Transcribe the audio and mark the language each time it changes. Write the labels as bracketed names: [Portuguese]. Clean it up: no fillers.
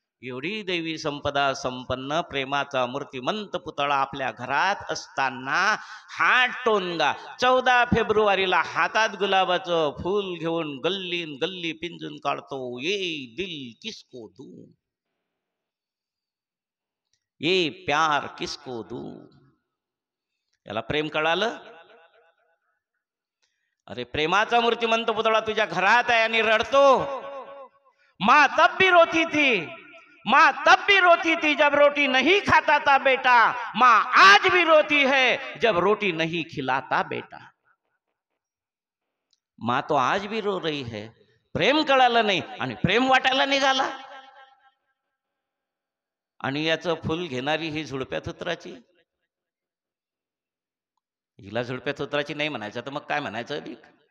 [Marathi] एवढी देवी संपदा संपन्न प्रेमाचा मूर्तिमंत पुतळा आपल्या घरात असताना हा टोनगा 14 फेब्रुवारीला हातात गुलाबाचं फूल घेऊन गल्लीन गल्ली पिंजून काढतो. [Hindi] ये दिल किसको दूं, [Marathi] ये प्यार किसको दूं. याला प्रेम कळालं? अरे प्रेमाचा मूर्तिमंत पुतळा तुझ्या घरात आहे आणि रडतो. [Hindi] माँ तब भी रोती थी, माँ तब भी रोती थी जब रोटी नहीं खाता था बेटा, माँ आज भी रोती है जब रोटी नहीं खिलाता बेटा. माँ तो आज भी रो रही है. [Marathi] प्रेम कळालं नाही आणि प्रेम वाटायला निघाला. आणि याचं फुल घेणारी ही झुडप्या थुत्राची. हिला झुडप्या थुत्राची नाही म्हणायचं तर मग काय म्हणायचं अधिक?